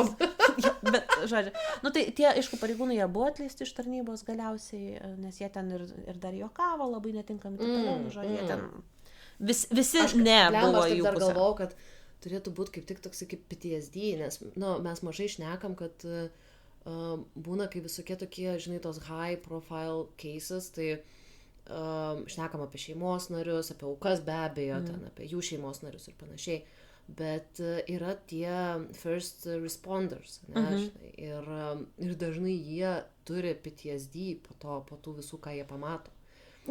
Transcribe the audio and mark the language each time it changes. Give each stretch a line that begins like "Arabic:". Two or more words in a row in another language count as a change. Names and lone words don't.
Lithuanian: Bet, žodžiu, tai tie, aišku, pareigūnai jie buvo atleisti iš tarnybos galiausiai, nes jie ten ir dar juokavo labai netinkami, žodžiu, jie ten visi buvo jų pusė. Aš dar galvau, kad turėtų būti kaip tik toksai kaip PTSD, nes mes mažai šnekam, kad būna kai visokie tokie, žinai, tos
English: high profile cases,
Lithuanian: tai šnekam apie šeimos narius, apie aukas be abejo, ten apie jų šeimos narius ir panašiai. Bet yra tie
English: first responders,
Lithuanian: ir dažnai jie turi PTSD po tų visų, ką jie pamato.